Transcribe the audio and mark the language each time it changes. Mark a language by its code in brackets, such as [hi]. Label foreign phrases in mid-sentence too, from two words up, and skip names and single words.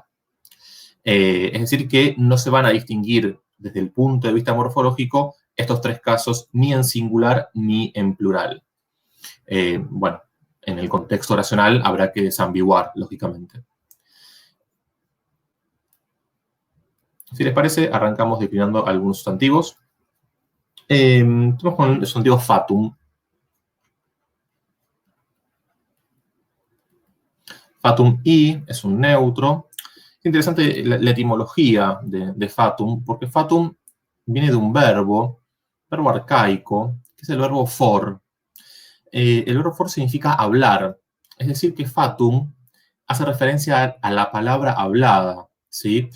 [es] Es decir, que no se van a distinguir desde el punto de vista morfológico estos tres casos ni en singular ni en plural. Bueno, en el contexto oracional habrá que desambiguar, lógicamente. Si les parece, arrancamos declinando algunos sustantivos. Estamos con el sustantivo fatum. Fatum i es un neutro. Es interesante la etimología de fatum, porque fatum viene de un verbo arcaico, que es el verbo for. El verbo for significa hablar. Es decir, que fatum hace referencia a la palabra hablada, ¿sí?